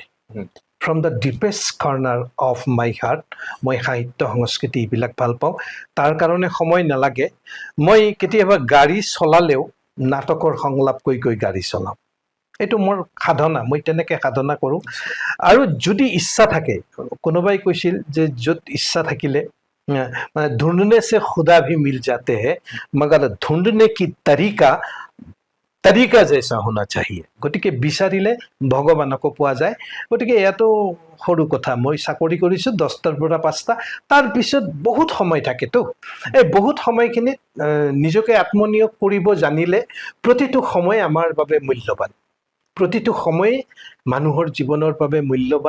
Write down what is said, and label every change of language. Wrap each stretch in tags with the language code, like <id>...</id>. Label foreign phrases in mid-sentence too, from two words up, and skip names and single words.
<en>from the deepest corner of my heart</en> <as>মই সাহিত্য সংস্কৃতি এইবিলাক ভাল পাওঁ, তাৰ কাৰণে সময় নালাগে। মই কেতিয়াবা গাড়ী চলালেও নাটকৰ সংলাপ কৈ গাড়ী চলাওঁ, এইটো মোৰ সাধনা, মই তেনেকৈ সাধনা কৰোঁ। আৰু যদি ইচ্ছা থাকে, কোনোবাই কৈছিল যে য'ত ইচ্ছা থাকিলে মানে</as> <hi>ढूंढने से खुदा भी मिल जाते हैं मगर ढूंढने की तरीका जैसा होना चाहिए।</hi> <as>গতিকে বিচাৰিলে ভগৱানকো পোৱা যায়। গতিকে এয়াতো সৰু কথা, মই চাকৰি কৰিছোঁ 10টাৰ পৰা 5টা, তাৰপিছত বহুত সময় থাকেতো। এই বহুত সময়খিনিত নিজকে আত্মনিয়োগ কৰিব জানিলে প্ৰতিটো সময় আমাৰ বাবে মূল্যৱান, প্ৰতিটো সময়ে মানুহৰ জীৱনৰ বাবে মূল্যৱান।</as>